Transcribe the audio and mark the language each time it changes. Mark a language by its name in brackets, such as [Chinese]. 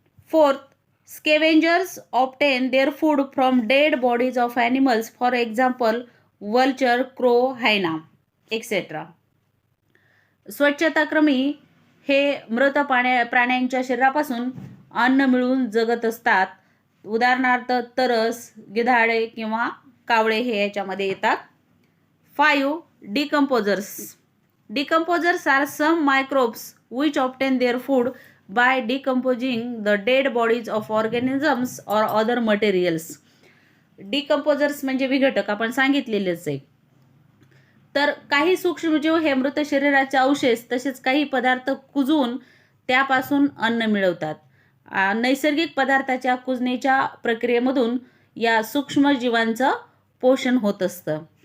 [English] Fourth, scavengers obtain their food from dead bodies of animals, for example vulture, crow, hyena etcetera. [Marathi] स्वच्छताक्रमी हे मृत प्राण्यांच्या शरीरापासून अन्न मिळवून जगत असतात. उदाहरणार्थ तरस, गिधाडे किंवा कावळे हे याच्यामध्ये येतात. [English] 5. Decomposers. Decomposers are some microbes which obtain their food by decomposing the dead bodies of organisms or other materials. [Marathi] Decomposers म्हणजे विघटक, आपण सांगितलेलेच आहे. तर काही सूक्ष्मजीव हे मृत शरीराचे अवशेष तसेच काही पदार्थ कुजून त्यापासून अन्न मिळवतात. नैसर्गिक पदार्थाच्या कुजण्याच्या प्रक्रियेमधून या सूक्ष्मजीवांचं पोषण होत असतं.